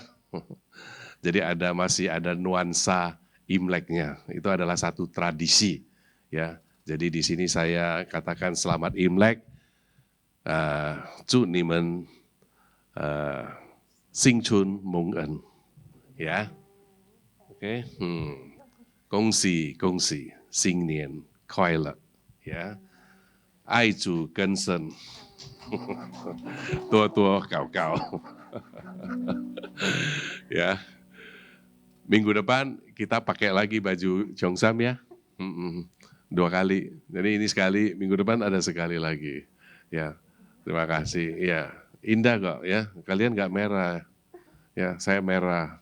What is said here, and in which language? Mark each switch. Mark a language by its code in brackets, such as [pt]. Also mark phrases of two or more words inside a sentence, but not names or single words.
[id] Jadi masih ada nuansa Imleknya. Itu adalah satu tradisi, ya. Jadi di sini saya katakan selamat Imlek, [zh] 祝你们新春蒙恩, [id] ya. Oke, [zh] 恭喜恭喜，新年快乐，呀，爱主更深，多多搞搞，ya. [id] Minggu depan kita pakai lagi baju cheongsam ya, 2 kali. Jadi ini sekali, minggu depan ada sekali lagi, ya. Terima kasih, ya. Indah kok ya, kalian nggak merah. Ya, saya merah.